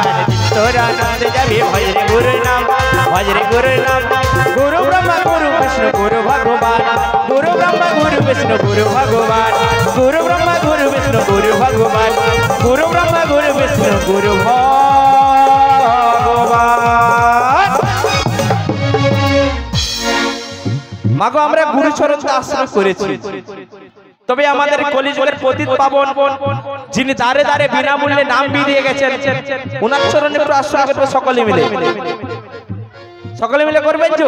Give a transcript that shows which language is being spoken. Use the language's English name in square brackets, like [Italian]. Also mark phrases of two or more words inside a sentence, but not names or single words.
[Hindi] आनंद जाबे भजरे गुरु नाम, भजरे गुरु नाम गुरु ब्रह्मा गुरु विष्णु गुरु भगवान। गुरु ब्रह्मा गुरु विष्णु गुरु भगवान, गुरु ब्रह्मा गुरु विष्णु गुरु भगवान, गुरु ब्रह्मा गुरु विष्णु गुरु भगवान। [Bangla] মাগো আমরা গুরুচরণ আশ্রয় করেছি, তবে আমাদের কলিযুগের পতিত পাবন যিনি দাঁড়ে দাঁড়ে বিনামূল্যে নাম দিয়ে গেছেন, ওনার চরণে একটু আশ্রয় করবো সকলে মিলে। সকলে মিলে করবেন তো?